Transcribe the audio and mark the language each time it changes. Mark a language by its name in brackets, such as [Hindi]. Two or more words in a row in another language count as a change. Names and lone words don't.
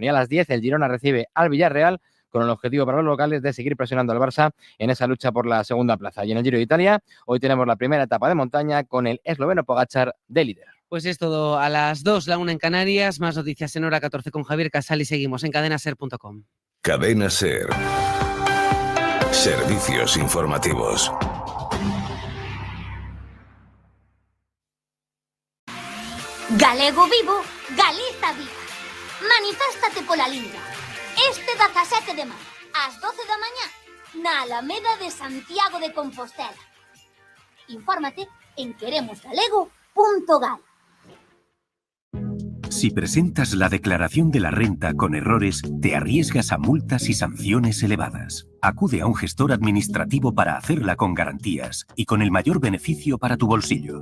[Spanish] Y a las 10 el Girona recibe al Villarreal con el objetivo para los locales de seguir presionando al Barça en esa lucha por la segunda plaza. Y en el Giro de Italia, hoy tenemos la primera etapa de montaña con el esloveno Pogačar de líder. Pues es todo a las 2, la 1 en Canarias. Más noticias en hora 14 con Javier Casal y seguimos en cadenaser.com. Cadena Ser. Servicios informativos. [Galician] Galego vivo, Galiza viva. Maniféstate pola lingua. Este 17 de maio, ás 12 da mañá, na Alameda de Santiago de Compostela. Infórmate en queremosgalego.gal. [Spanish] Si presentas la declaración de la renta con errores, te arriesgas a multas y sanciones elevadas. Acude a un gestor administrativo para hacerla con garantías y con el mayor beneficio para tu bolsillo.